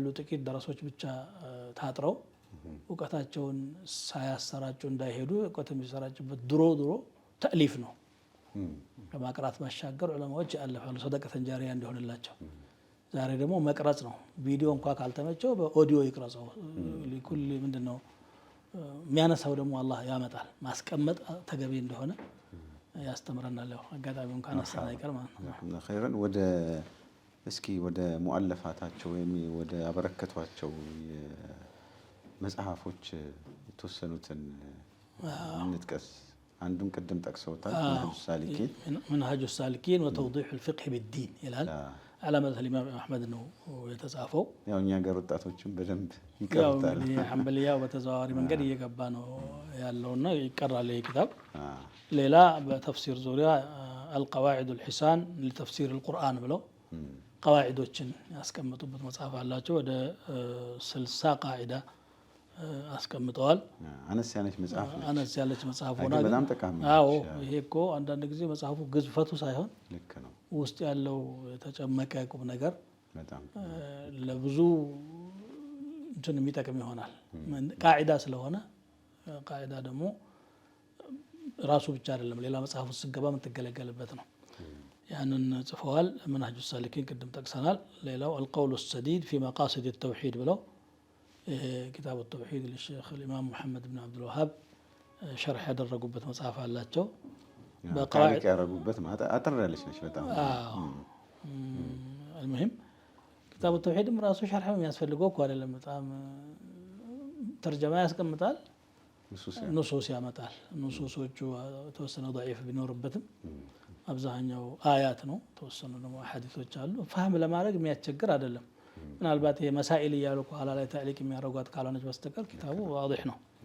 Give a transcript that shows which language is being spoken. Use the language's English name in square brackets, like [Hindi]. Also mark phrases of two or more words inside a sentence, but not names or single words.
[Amharic] ጥቂት ደረሶች ብቻ ታጥረው እውቀታቸውን ሳያሰራጩ እንዳይሄዱ እውቀት የሚሰራጭበት ድሮ ተእሊፍ ነው። ከማቅራት ባሻገር ዑለማዎች ያለፋሉ [Arabic] صدقةً جارية [Amharic] እንዲሆንላቸው። ዛሬ ደግሞ መቅረጽ ነው። ቪዲዮ እንኳን ካልተመቸው በኦዲዮ ይቅረጸው። ለኩል ምንድነው የሚያነሳው ደግሞ አላህ ያመጣል። ማስቀመጥ ተገቢ እንደሆነ ያስተምረናል። አጋጣሚውን ካነሳን አይቀር ማለት ነው። ኸይረን እስኪ ወደ ሙአለፋታቸው ወይም ወደ አበረከቷቸው መጽሐፎች የተወሰኑትን እንጥቀስ። አንዱም ቅድም ጠቅሰውታል። منهج السالكين وتوضيح الفقه بالدين ይላል። علامة الإمام أحمد ነው የተጻፈው። ያው እኛ ጋር ወጣቶችን በደንብ ይቀርታል። ያው ሐንበሊያው በተዘዋዋሪ መንገድ እየገባ ነው ያለውና ይቀራል ይሄ ኪታብ። ሌላ በተፍሲር ዙሪያ القواعد الحسان لتفسير القرآن ብለው ቀዋዒዶችን ያስቀምጡበት መጽሐፍ አላቸው። ወደ 60 ቃዒዳ አስቀምጠዋል። አነስ ያለች መጽሐፍ ሆና በጣም ጠቃሚ። አዎ ይሄ እኮ አንዳንድ ጊዜ መጽሐፉ ግዝፈቱ ሳይሆን ልክ ነው ውስጥ ያለው የተጨመቀ ቁም ነገር በጣም ለብዙ እንትን የሚጠቅም ይሆናል። ቃዒዳ ስለሆነ ቃዒዳ ደግሞ ራሱ ብቻ አይደለም ሌላ መጽሐፍ ውስጥ ስገባ የምትገለገልበት ነው። ያንን ጽፈዋል። منهج السالكين ቅድም ጠቅሰናል። ሌላው القول السديد في مقاصد التوحيد ብለው كتاب التوحيد للشيخ الإمام محمد بن عبد الوهاب شرح ያደረጉበት መጽሐፍ አላቸው። በቃዒዳ ያደረጉበት ማለት አጥር ያለች ነች በጣም። المهم كتاب التوحيد ራሱ ሸርሕ የሚያስፈልገው እኮ አይደለም። በጣም ተርጀማ ያስቀምጣል፣ ንሱስ ያመጣል። ንሱሶቹ ተወሰነ ضعيف ቢኖርበትም አብዛኛው አያት ነው። ተወሰኑ ደግሞ ሐዲሶች አሉ። فهم ለማድረግ የሚያስቸግር አይደለም። ምናልባት ይሄ መሳኢል እያሉ ኋላ ላይ ታዕሊቅ የሚያደርጓት ካልሆነች በስተቀር ኪታቡ ዋضح ነው።